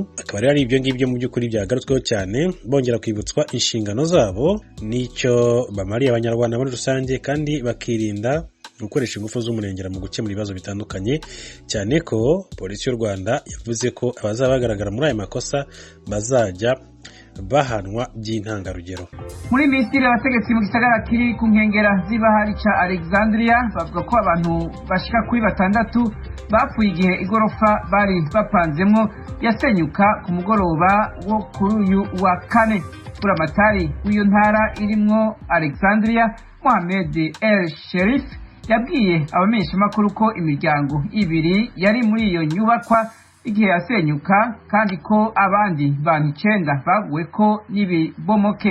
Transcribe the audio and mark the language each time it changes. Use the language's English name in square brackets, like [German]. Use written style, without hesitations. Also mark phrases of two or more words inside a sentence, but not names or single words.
[Kinyarwanda] Akaba rero ari ibyo ngibyo mu by'ukuri byagarutsweho cyane, bongera kwibutswa inshingano zabo n'icyo bamariye abanyarwanda muri rusange, kandi bakirinda gukoresha ingufu z'umurengera mu gukemura ibibazo bitandukanye, cyane ko polisi y'u Rwanda yavuze ko abazaba bagaragara muri aya makosa bazajya bahanwa by'intangarugero. [Rundi] Muri Misiri abategetsi mu gisagara kiri ku nkengera z'ibahari ca Alexandria bavuga ko abantu bashika kuri 6 bapfuye igihe igorofa bari bapanzemwo yasenyuka ku mugoroba wo kuri uyu wa kane. Buramatari w'iyo ntara irimwo Alexandria Mohamed El Sherif yabwiye abamenyeshamakuru ko imiryango 2 yari muri iyo nyubakwa igihe yasenyuka, kandi ko abandi bantu 9 baguwe ko n'ibibomoke.